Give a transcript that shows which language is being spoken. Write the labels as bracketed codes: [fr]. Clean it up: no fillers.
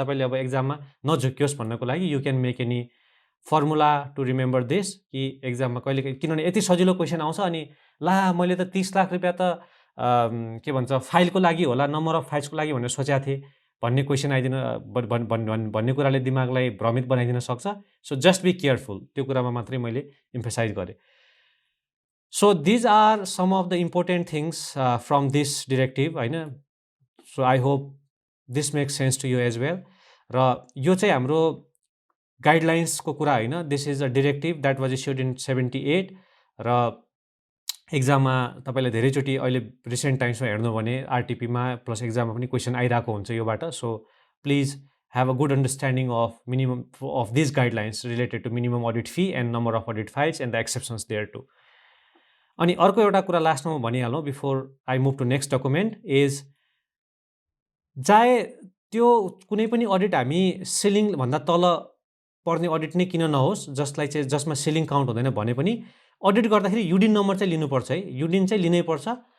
[ne] तपाईँले अब एक्जाममा नझुक्योस् भन्नको लागि you can make any formula to remember this कि एक्जाममा कहिले, किनभने यति सजिलो क्वेसन आउँछ अनि ला मैले त 30 लाख रुपियाँ त के भन्छ फाइलको लागि होला, नम्बर अफ फाइल्सको लागि भनेर सोचेको थिएँ भन्ने क्वेसन आइदिन भन्ने कुराले दिमागलाई भ्रमित बनाइदिन सक्छ। [en] so just be careful, [ne] त्यो कुरामा मात्रै मैले इम्फेसाइज गरेँ। [en] So these are some of the important things from this directive [ne] होइन। [en] So I hope this makes sense to you as well। [ne] र यो चाहिँ हाम्रो गाइडलाइन्सको कुरा होइन, [en] this is a directive that was issued in 78 [ne] र एक्जाममा तपाईँले धेरैचोटि अहिले रिसेन्ट टाइम्समा हेर्नु भने आरटिपीमा प्लस एक्जाममा पनि क्वेसन आइरहेको हुन्छ योबाट। So please [en] have a good understanding of minimum of these guidelines related to minimum audit fee and number of audit files and the exceptions there too। [ne] अनि अर्को एउटा कुरा लास्टमा म भनिहालौँ [en] before I move to next document is, [ne] चाहे त्यो कुनै पनि अडिट हामी सिलिङभन्दा तल पर्ने अडिट नै किन नहोस्, जसलाई चाहिँ जसमा सिलिङ काउन्ट हुँदैन भने पनि अडिट गर्दाखेरि युडिन नम्बर चाहिँ लिनुपर्छ है, युडिन चाहिँ लिनै पर्छ।